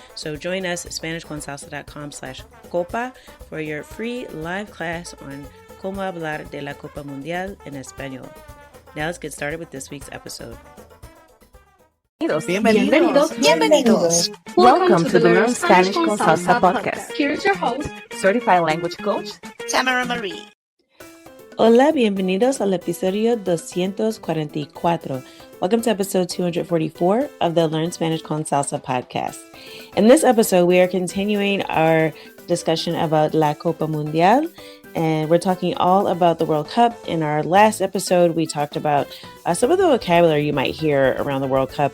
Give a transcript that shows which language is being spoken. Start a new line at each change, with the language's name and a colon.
English: So join us at SpanishConsalsa.com/Copa for your free live class on
Spanish: Cómo hablar de la Copa Mundial en Español.
English: Now let's get started with this week's episode.
Spanish: Bienvenidos.
English: Welcome to the Learn Spanish con Salsa podcast. Here's your host, certified language coach, Tamara Marie.
Spanish: Hola, bienvenidos al episodio 244.
English: Welcome to episode 244 of the Learn Spanish con Salsa podcast. In this episode, we are continuing our discussion about La Copa Mundial, and we're talking all about the World Cup. In our last episode, we talked about some of the vocabulary you might hear around the World Cup.